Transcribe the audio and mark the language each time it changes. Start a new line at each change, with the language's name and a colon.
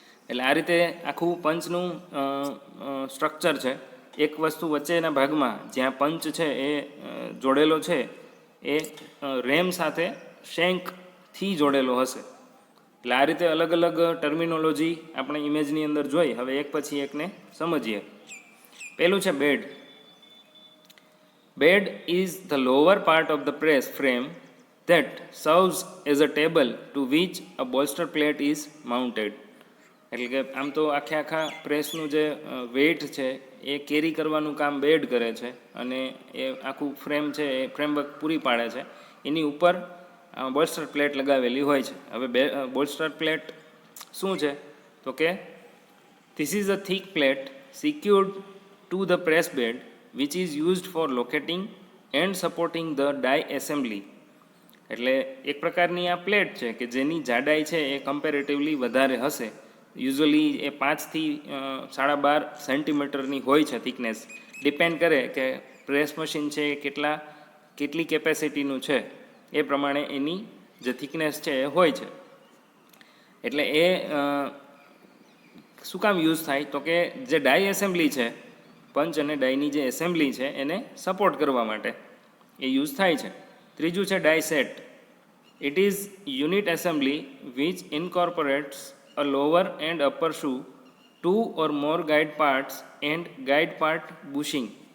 Gujarati: એટલે આ રીતે આખું પંચનું સ્ટ્રક્ચર છે. એક વસ્તુ વચ્ચેના ભાગમાં જ્યાં પંચ છે એ જોડેલો છે એ રેમ સાથે શેંકથી જોડેલો હશે. એટલે આ રીતે અલગ અલગ ટર્મિનોલોજી આપણે ઇમેજની અંદર જોઈ. હવે એક પછી એકને સમજીએ. પહેલું છે bed.
English: Bed is the lower part of the press frame that serves as a table to which a bolster plate is mounted.
Gujarati: એટલે કે આમ તો આખા પ્રેસનું જે વેઇટ છે એ કેરી કરવાનું કામ બેડ કરે છે, અને એ આખું ફ્રેમ છે એ ફ્રેમવર્ક પૂરી પાડે છે. એની ઉપર બોલ્સ્ટર પ્લેટ લગાવેલી હોય છે. હવે બોલ્સ્ટર પ્લેટ શું છે તો કે
English: This is a thick plate secured to the press bed which is used for locating and supporting the die assembly.
Gujarati: એટલે એક પ્રકારની આ પ્લેટ છે કે જેની જાડાઈ છે એ કમ્પેરેટિવલી વધારે હશે. યુઝ્યુઅલી એ 5થી 12.5 સેન્ટીમીટરની હોય છે થિકનેસ. ડિપેન્ડ કરે કે પ્રેસ મશીન છે એ કેટલી કેપેસિટીનું છે એ પ્રમાણે એની જે થિકનેસ છે એ હોય છે. એટલે એ શું કામ યુઝ થાય તો કે જે ડાય એસેમ્બલી છે, પંચ અને ડાયની જે એસેમ્બલી છે એને સપોર્ટ કરવા માટે એ યુઝ થાય છે. ત્રીજું છે ડાય set.
English: It is unit assembly which incorporates a lower and upper shoe, 2 or more guide parts and guide part bushing.